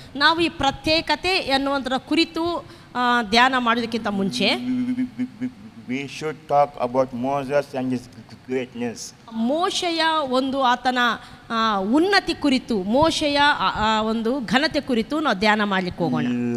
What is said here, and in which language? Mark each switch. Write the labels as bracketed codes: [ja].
[kn] ನಾವು ಈ ಪ್ರತ್ಯೇಕತೆ ಎನ್ನುವಂಥರ ಕುರಿತು ಧ್ಯಾನ ಮಾಡೋದಕ್ಕಿಂತ ಮುಂಚೆ [en] we should talk about Moses and his greatness. [kn] ಮೋಶೆಯ ಒಂದು ಆತನ ಉನ್ನತಿ ಕುರಿತು, ಮೋಶೆಯ ಒಂದು ಘನತೆ ಕುರಿತು ನಾವು ಧ್ಯಾನ ಮಾಡಲಿಕ್ಕೆ ಹೋಗೋಣ.